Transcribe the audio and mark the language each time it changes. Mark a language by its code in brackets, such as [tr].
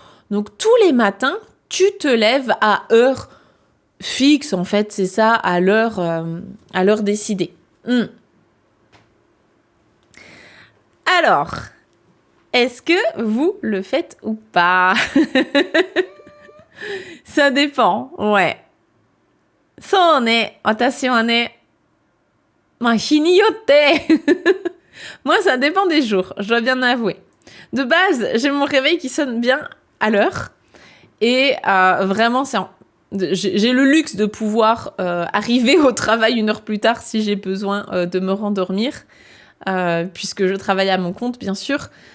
[fr] Donc, tous les matins, tu te lèves à heure fixe, en fait, c'est ça, à l'heure décidée. Alors, est-ce que vous le faites ou pas? Ça dépend, ouais. [ja] そうね、私はね、日によって。 [fr] Moi, ça dépend des jours, je dois bien avouer. De base, j'ai mon réveil qui sonne bien à l'heure. Et vraiment, j'ai le luxe de pouvoir arriver au travail 1 heure plus tard si j'ai besoin de me rendormir, puisque je travaille à mon compte, bien sûr.